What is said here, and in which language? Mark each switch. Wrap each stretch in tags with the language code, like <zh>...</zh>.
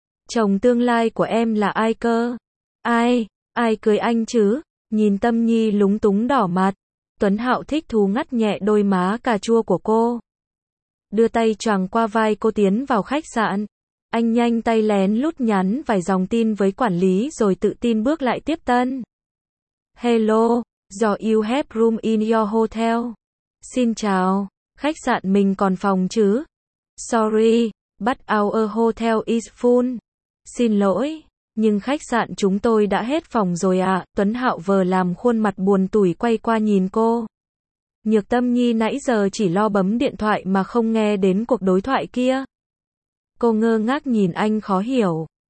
<vi>Chồng tương lai của em là ai cơ? Ai? Ai cưới anh chứ? Nhìn Tâm Nhi lúng túng đỏ mặt. Tuấn Hạo thích thú ngắt nhẹ đôi má cà chua của cô. Đưa tay choàng qua vai cô tiến vào khách sạn. Anh nhanh tay lén lút nhắn vài dòng tin với quản lý rồi tự tin bước lại tiếp tân.</vi> <en>Hello, do you have room in your hotel?</en> <vi>Xin chào, khách sạn mình còn phòng chứ?</vi> <en>Sorry, but our hotel is full.</en> <vi>Xin lỗi, nhưng khách sạn chúng tôi đã hết phòng rồi ạ. Tuấn Hạo vờ làm khuôn mặt buồn tủi quay qua nhìn cô. Nhược Tâm Nhi nãy giờ chỉ lo bấm điện thoại mà không nghe đến cuộc đối thoại kia. Cô ngơ ngác nhìn anh khó hiểu.</vi>